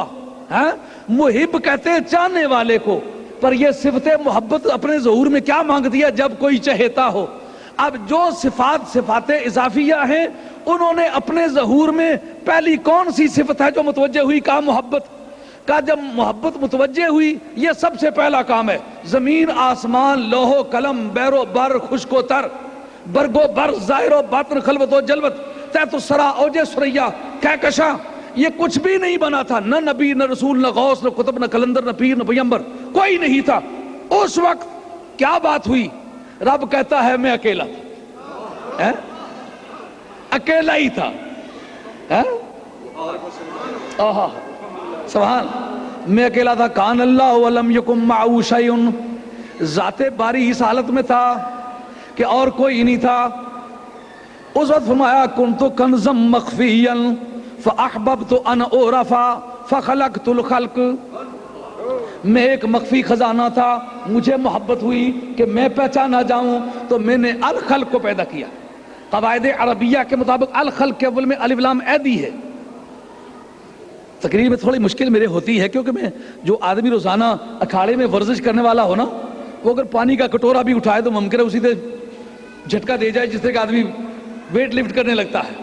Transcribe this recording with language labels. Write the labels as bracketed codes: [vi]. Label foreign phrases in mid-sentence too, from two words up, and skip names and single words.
[ur] محب کہتے ہیں چاہنے والے کو، پر یہ صفت محبت اپنے ظہور میں کیا مانگتی ہے؟ جب کوئی چہیتا ہو. اب جو صفات اضافیہ ہیں، انہوں نے اپنے ظہور میں پہلی کون سی صفت ہے جو متوجہ ہوئی؟ کہا محبت. کہا جب محبت متوجہ ہوئی، یہ سب سے پہلا کام ہے. زمین آسمان، لوح و قلم، بحر و بر، خشک و تر، برگ و بر، ظاہر و باطن، خلوت و جلوت، تحت الثری، اوج ثریا، کہکشاں، یہ کچھ بھی نہیں بنا تھا. نہ نبی، نہ رسول، نہ غوث، نہ قطب، نہ کلندر، نہ پیر، نہ پیغمبر، کوئی نہیں تھا. اس وقت کیا بات ہوئی؟ رب کہتا ہے میں اکیلا تھا، اکیلا ہی تھا. سبحان، میں اکیلا تھا. [ar] کان اللہ ولم یکن معہ شیء، [ur] ذات باری اس حالت میں تھا کہ اور کوئی نہیں تھا. اس وقت فرمایا [ar] کنت کنزا مخفیا فاحببت ان اعرف فخلقت الخلق. [ur] میں ایک مخفی خزانہ تھا، مجھے محبت ہوئی کہ میں پہچانا جاؤں، تو میں نے الخلق کو پیدا کیا. قواعد عربیہ کے مطابق الخلق کے اول میں الف لام ایدی ہے. تقریر میں تھوڑی مشکل میرے ہوتی ہے، کیونکہ میں جو آدمی روزانہ اکھاڑے میں ورزش کرنے والا ہو نا، وہ اگر پانی کا کٹورا بھی اٹھائے تو ممکن ہے اسی سے جھٹکا دے جائے جس طرح کہ آدمی [en] weight lift [ur] کرنے لگتا ہے.